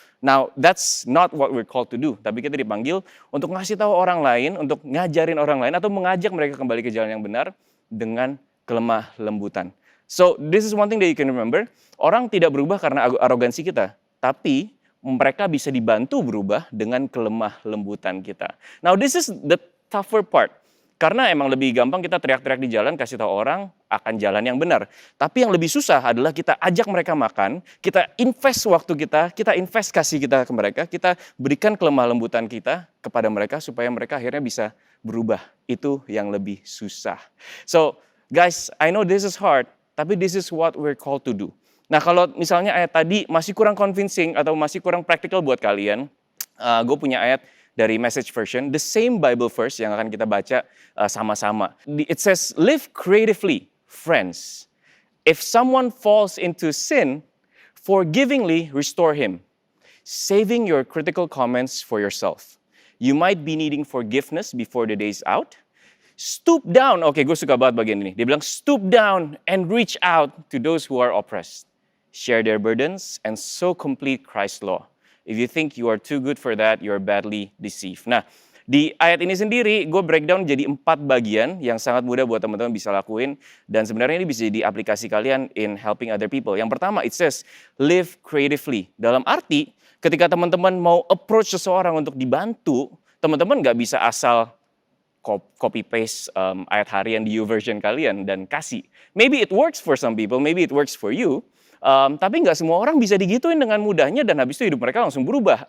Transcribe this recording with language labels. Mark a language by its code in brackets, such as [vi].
[en] Now, that's not what we're called to do. [id] Tapi kita dipanggil untuk ngasih tahu orang lain, untuk ngajarin orang lain, atau mengajak mereka kembali ke jalan yang benar dengan kelemah lembutan. [en] So, this is one thing that you can remember. [id] Orang tidak berubah karena arogansi kita, tapi mereka bisa dibantu berubah dengan kelemah lembutan kita. [en] Now, this is the tougher part. [id] Karena emang lebih gampang kita teriak-teriak di jalan, kasih tahu orang akan jalan yang benar. Tapi yang lebih susah adalah kita ajak mereka makan, kita invest waktu kita invest kasih kita ke mereka, kita berikan kelemah lembutan kita kepada mereka supaya mereka akhirnya bisa berubah. Itu yang lebih susah. [en] So, guys, I know this is hard, tapi this is what we're called to do. [id] Nah, kalau misalnya ayat tadi masih kurang convincing atau masih kurang practical buat kalian, gue punya ayat dari Message Version, [en] the same Bible verse [id] yang akan kita baca sama-sama. [en] It says, live creatively, friends. If someone falls into sin, forgivingly restore him, saving your critical comments for yourself. You might be needing forgiveness before the day's out. Stoop down, [id] gue suka banget bagian ini. Dia bilang, [en] stoop down and reach out to those who are oppressed. Share their burdens and so complete Christ's law. If you think you are too good for that, you are badly deceived. [id] Nah, di ayat ini sendiri, gue breakdown jadi 4 bagian yang sangat mudah buat teman-teman bisa lakuin. Dan sebenarnya ini bisa jadi aplikasi kalian [en] in helping other people. [id] Yang pertama, [en] it says, live creatively. [id] Dalam arti, ketika teman-teman mau approach seseorang untuk dibantu, teman-teman nggak bisa asal copy-paste ayat harian di YouVersion kalian dan kasih. [en] Maybe it works for some people, maybe it works for you. [id] Tapi nggak semua orang bisa digituin dengan mudahnya dan habis itu hidup mereka langsung berubah.